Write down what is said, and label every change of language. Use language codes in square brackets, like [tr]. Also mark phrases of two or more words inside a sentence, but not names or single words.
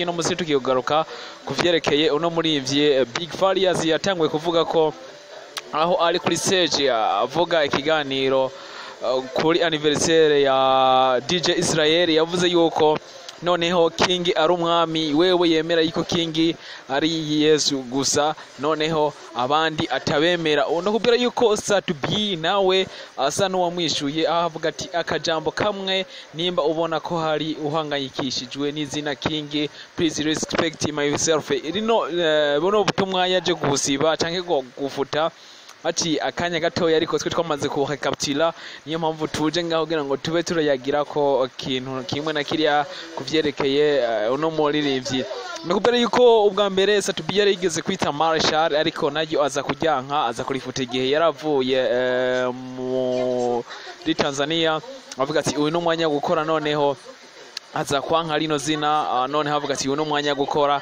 [rn] Uno munsi tugiyogaruka kuvyerekeye uno murimvyi Big Farious yatangwe kuvuga ko aho ari kuri stage avuga ikiganiro kuri anniversaire ya DJ Israel, yavuze yuko noneho King ari umwami, wewe yemera yuko King ari Yesu gusa, noneho abandi atabemera. Uno kubwira yuko Satubi nawe asa n'uwamwishuye, aho avuga ati akajambo kamwe, nimba ubona ko hari uhangayikishijwe n'izina King, [en] please respect myself. [rn] Rino buno butumwa yaje gusiba canke gufuta ati akanya gatoya, ariko twe twamaze ku recapitula, niyo mpamvu tuje ngaho kugira ngo tube turayagira ko kintu kimwe na kiriya kuvyerekeye uno muririmbyi. Nakubwira yuko ubwa mbere Satubi yari yigeze kwita Marshall, ariko nayo aza kujyanka, aza kurifuta igihe yaravuye muri Tanzania, avuga ati uyu n'umwanya wo gukora, noneho aza kwanka rino zina, none havuga ati uno mwanya gukora.